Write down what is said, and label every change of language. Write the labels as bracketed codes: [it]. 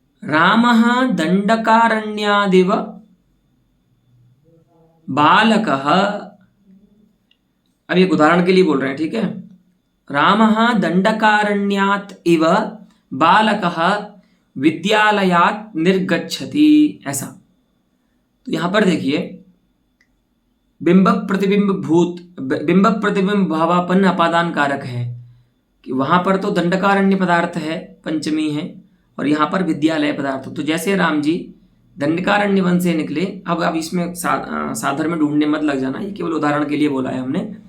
[sa] रामः दंडकारण्यादिव बालकः, [hi] अब एक उदाहरण के लिए बोल रहे हैं, ठीक है। [sa] रामः दंडकारण्यात् इव बालकः विद्यालयात् निर्गच्छति, ऐसा। [hi] तो यहां पर देखिए बिंब प्रतिबिंब भावापन्न अपादान कारक है कि वहां पर तो दंडकारण्य पदार्थ है, पंचमी है, और यहाँ पर विद्यालय पदार्थ। तो जैसे राम जी दंडकारण्य वन से निकले, अब इसमें साधर में ढूंढने मत लग जाना, ये केवल उदाहरण के लिए बोला है हमने।